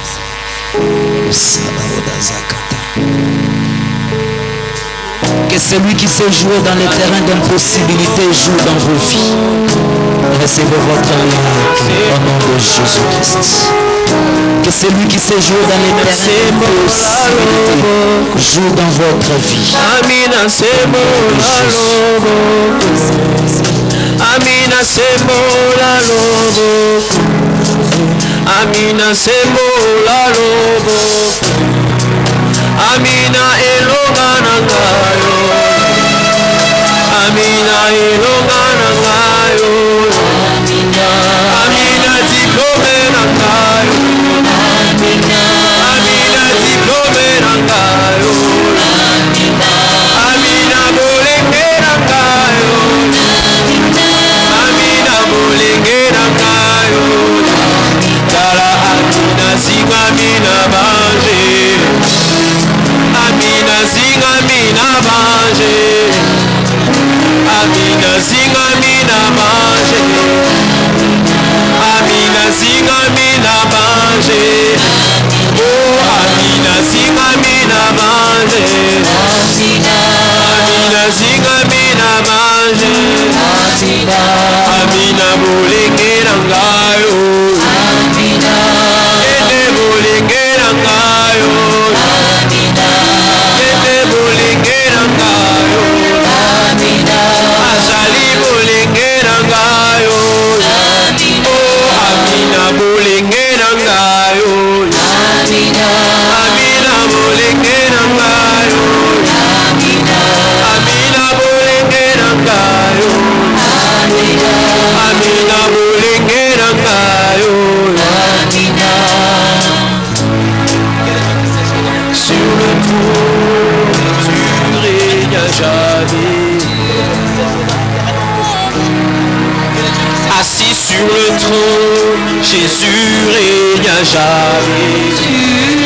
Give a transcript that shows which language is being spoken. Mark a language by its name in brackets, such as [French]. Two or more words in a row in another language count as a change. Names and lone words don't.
[French] Que celui qui sait jouer dans les terrains d'impossibilité joue dans vos vies. Recevez votre miracle au nom de Jésus-Christ. Que celui qui sait jouer dans les terrains d'impossibilité joue dans votre vie. [Lingala] Amina semola lobo. Amina semola lobo. Amina semola lobo. Amina elongana ngayo. Amina elongana ngayo. Amina diplomena ngayo. Amina diplomena ngayo. Amina bolengera ngayo. Amina bolengera ngayo. Tala amina zinga amina banje. Amina zinga amina banje. Amina zinga amina banje. Amina zinga amina banje. Oh Amina zinga amina banje. Amina zinga amina banje. Amina bolengera ngayo. Ende bolengera ngayo. Ende bolengera ngayo. Azali bolengera ngayo. Oh Amina bolengera ngayo. Amina bolengera ngayo. Amina bolengera ngayo. Amina bolengera ngayo. [French] Sur le trône, tu règnes à jamais. Assis sur le trône, Jésus règne à jamais.